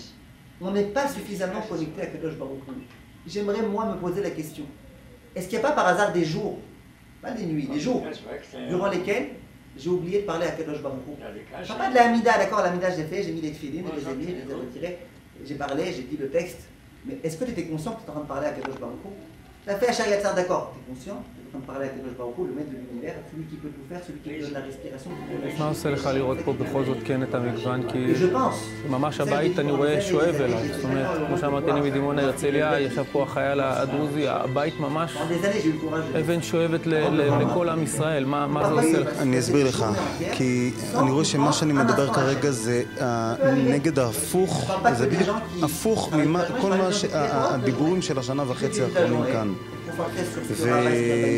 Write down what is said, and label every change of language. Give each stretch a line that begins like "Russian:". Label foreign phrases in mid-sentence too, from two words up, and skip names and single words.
French: On n'est pas suffisamment connecté à
Hebrew: הקדוש ברוך הוא.
French: J'aimerais moi me poser la question, est-ce qu'il n'y a pas par hasard des jours, pas des nuits, des jours, durant lesquels j'ai oublié de parler à
Hebrew: הקדוש ברוך הוא?
French: Je ne parle pas de la Hamida, d'accord, la Hamida je l'ai fait, j'ai mis les tefilines, je les ai mis, je les ai retirés, j'ai parlé, j'ai dit le texte, mais est-ce que tu étais conscient que tu étais en train de parler à
Hebrew: הקדוש ברוך הוא?
French: Tu as fait
Hebrew: אשר יצר,
French: d'accord, tu es conscient, tu es en train de parler à
Hebrew: הקדוש ברוך הוא,
French: le maître de l'univers, celui qui peut tout faire, celui qui donne la respiration.
Hebrew: מה עושה לך לראות פה בכל זאת כן את המגוון? כי ממש הבית אני רואה שואב אליו. זאת אומרת, כמו שאמרתי, אני מדימונה הרצליה, ישב פה החייל הדרוזי, הבית ממש אבן שואבת לכל עם ישראל. מה זה עושה לך? אני אסביר לך, כי אני רואה שמה שאני מדבר כרגע זה נגד ההפוך, זה בדיוק הפוך מכל הדיבורים של השנה וחצי האחרונים כאן.